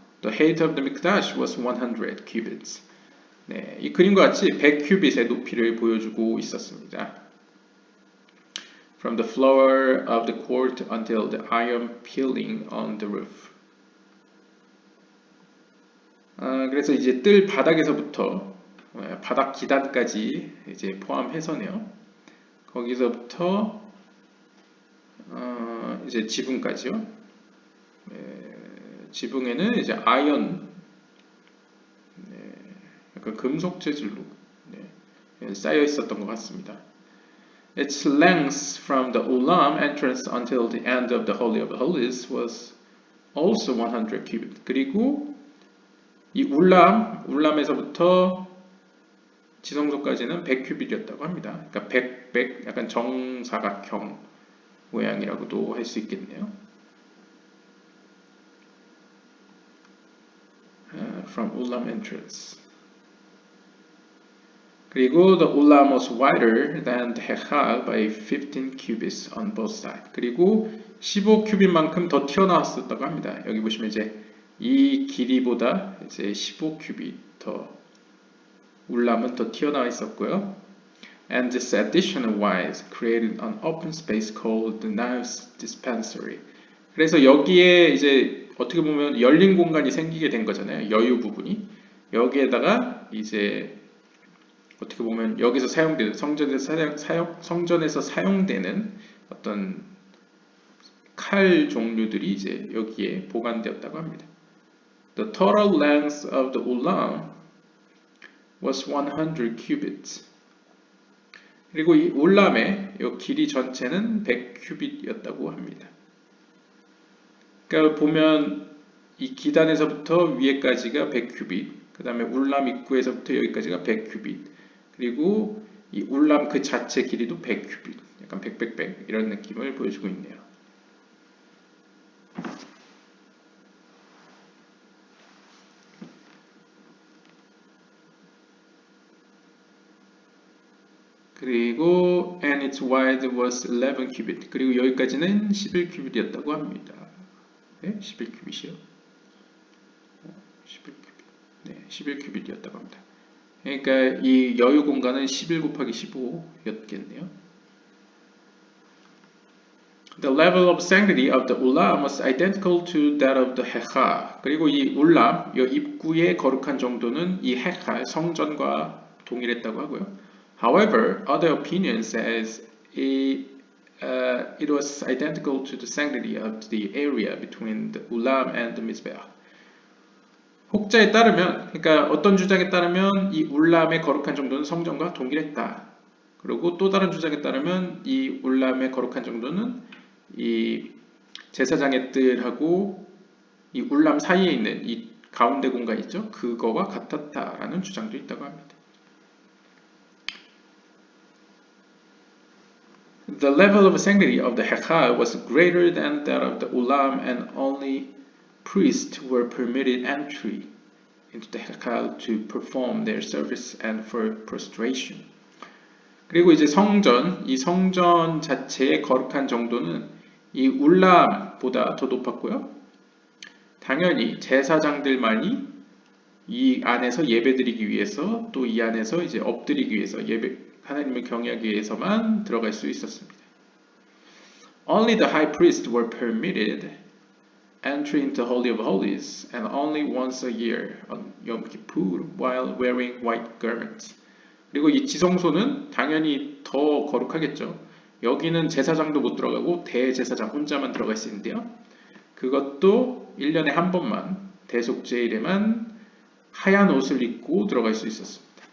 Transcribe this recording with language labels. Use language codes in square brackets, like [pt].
[en] The height of the Mikdash was 100 cubits. [ko] 네, 이 그림과 같이 100큐빗의 높이를 보여주고 있었습니다. [en] From the floor of the court until the iron peeling on the roof. [ko] 그래서 이제 뜰 바닥에서부터 바닥 기단까지 이제 포함해서네요. 거기서부터 이제 지붕까지요. 지붕에는 이제 아이언, 약간 금속 재질로 쌓여 있었던 것 같습니다. [en] Its length from the Ulam entrance until the end of the Holy of Holies was also 100 cubit. [ko] 그리고 이 울람에서부터 지성소까지는 100큐빗이었다고 합니다. 그러니까 100 약간 정사각형 모양이라고도 할 수 있겠네요. [en] From Ulam entrance. [ko] 그리고 [en] the Ulam was wider than the Hekal by 15 cubits on both sides. [ko] 그리고 15큐빗만큼 더 튀어나왔었다고 합니다. 여기 보시면 이제 이 길이보다 이제 15큐빗 더 울람은 더 튀어나와 있었고요. [en] And this additional wise created an open space called the Nile's dispensary. [ko] 그래서 여기에 이제 어떻게 보면 열린 공간이 생기게 된 거잖아요. 여유 부분이. 여기에다가 이제 어떻게 보면 여기서 사용되는 성전에서 사용되는 어떤 칼 종류들이 이제 여기에 보관되었다고 합니다. [en] The total length of the ulam was 100 cubits. [ko] 그리고 이 올람의 이 길이 전체는 100큐빗이었다고 합니다. 그러니까 보면 이 기단에서부터 위에까지가 100큐빗, 그 다음에 울람 입구에서부터 여기까지가 100큐빗, 그리고 이 울람 그 자체 길이도 100큐빗, 약간 100 이런 느낌을 보여주고 있네요. 그리고 [en] and its wide was 11 cubit. [ko] 그리고 여기까지는 11큐빗이었다고 합니다. 네, 11큐빗이요. 11큐빗. 네, 11큐빗이었다고 합니다. 그러니까 이 여유 공간은 11 곱하기 15였겠네요. [en] The level of sanctity of the ulam was identical to that of the hechal. [ko] 그리고 이 울람, 이 입구의 거룩한 정도는 이 헤칼 성전과 동일했다고 하고요. [en] However, other opinion says it was identical to the sanctity of the area between the ulam and the mizbeach. [ko] 혹자에 따르면, 그러니까 어떤 주장에 따르면 이 울람의 거룩한 정도는 성전과 동일했다. 그리고 또 다른 주장에 따르면 이 울람의 거룩한 정도는 이 제사장의 뜰하고 이 울람 사이에 있는 이 가운데 공간 있죠? 그거와 같았다라는 주장도 있다고 합니다. [en] The level of sanctity of the hechal was greater than that of the ulam, and only priests were permitted entry into the hechal to perform their service and for prostration. [ko] 그리고 이제 성전, 이 성전 자체의 거룩한 정도는 이 울람보다 더 높았고요. 당연히 제사장들만이 이 안에서 예배드리기 위해서 또 이 안에서 이제 엎드리기 위해서 하나님을 경외하기 위해서만 들어갈 수 있었습니다. [en] Only the high priests were permitted entry into the Holy of Holies, and only once a year on Yom Kippur while wearing white garments. [ko] 그리고 이 지성소는 당연히 더 거룩하겠죠. 여기는 제사장도 못 들어가고 대제사장 혼자만 들어갈 수 있는데요. 그것도 1년에 한 번만 대속제일에만 하얀 옷을 입고 들어갈 수 있었습니다.